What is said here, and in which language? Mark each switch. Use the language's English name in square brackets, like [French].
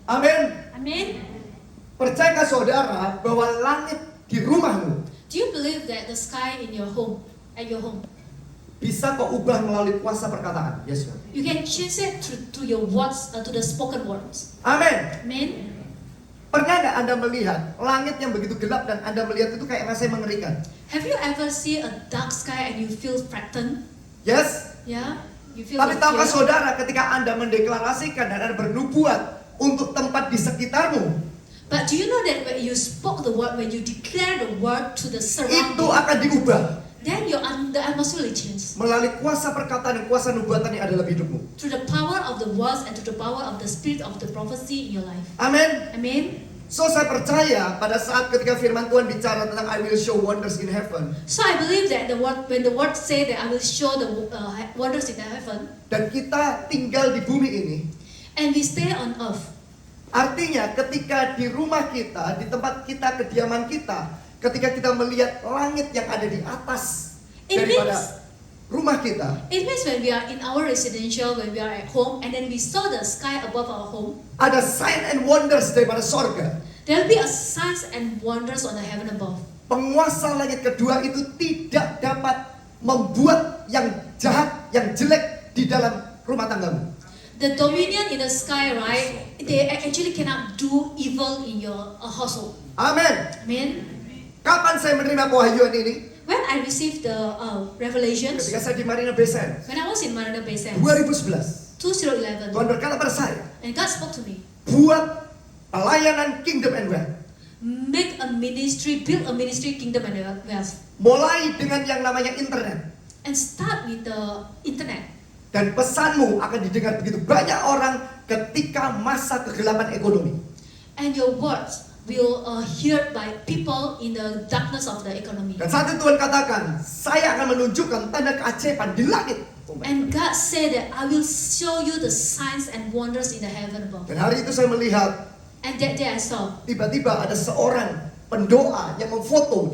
[Indonesian] Amin. [English] Amen. [Indonesian] Percayakah saudara bahwa langit di rumahmu [English] Do you believe that the sky in your home at your home. [Indonesian] Bisa kau ubah melalui kuasa perkataan. [English] Yes, Lord. You can change it to your words, to the spoken words. [Indonesian] Amin. [English] Amen. [Indonesian] Pernah nggak Anda melihat langit yang begitu gelap dan Anda melihat itu kayak rasanya mengerikan? [English] Have you ever seen a dark sky and you feel frightened? Yes. Yeah? You feel [Indonesian] Tapi [English] the [Indonesian] tahukah [English] fear? [Indonesian] saudara ketika Anda mendeklarasikan dan Anda bernubuat untuk tempat di sekitarmu, [English] But do you know that when you spoke the word, when you declare the word to the [Indonesian] itu [English] surrounding, [Indonesian] akan diubah [English] then the atmosphere will change. [Indonesian] melalui kuasa perkataan dan kuasa nubuatan yang ada dalam hidupmu. [English] Through the power of the words and through the power of the spirit of the prophecy in your life. [Indonesian] Amin. [English] Amen. [Indonesian] So saya percaya pada saat ketika firman Tuhan bicara tentang [English] I will show wonders in heaven, So I believe that when the word say that I will show the wonders in the heaven, [Indonesian] dan kita tinggal di bumi ini, [English] and we stay on earth. [Indonesian] artinya ketika di rumah kita, di tempat kita, kediaman kita, ketika kita melihat langit yang ada di atas [English] It [Indonesian] daripada [English] means- [Indonesian] rumah kita, [English] It means when we are in our residential, when we are at home, and then we saw the sky above our home, [Indonesian] ada [English] sign and wonders [Indonesian] daripada sorga. [English] there will be a signs and wonders on the heaven above. [Indonesian] Penguasa langit kedua itu tidak dapat membuat yang jahat, yang jelek di dalam rumah tanggamu. [English] The dominion in the sky, right? They actually cannot do evil in your household. [Indonesian] Amin. [English] Amen. [Indonesian] Kapan saya menerima pewahyuan ini? [English] When I received the revelations, [Indonesian] Ketika saya di Marina Bay Sands [English] when I was in Marina Bay Sands, 2011. [Indonesian] Tuhan berkata pada saya, [English] and God spoke to me, [Indonesian] buat pelayanan Kingdom and Wealth. [English] make a ministry, build a ministry, kingdom and wealth, [Indonesian] Mulai dengan yang namanya internet. [English] and start with the internet. [Indonesian] Dan pesanmu akan didengar begitu banyak orang ketika masa kegelapan ekonomi. [English] And your words will heard by people in the darkness of the economy. [Indonesian] Dan saat itu Tuhan katakan, saya akan menunjukkan tanda keajaiban di langit. [English] And God said that I will show you the signs and wonders in the heaven above. [Indonesian] Dan hari itu saya melihat, [English] And that day I saw. [Indonesian] tiba-tiba ada seorang pendoa yang memfoto.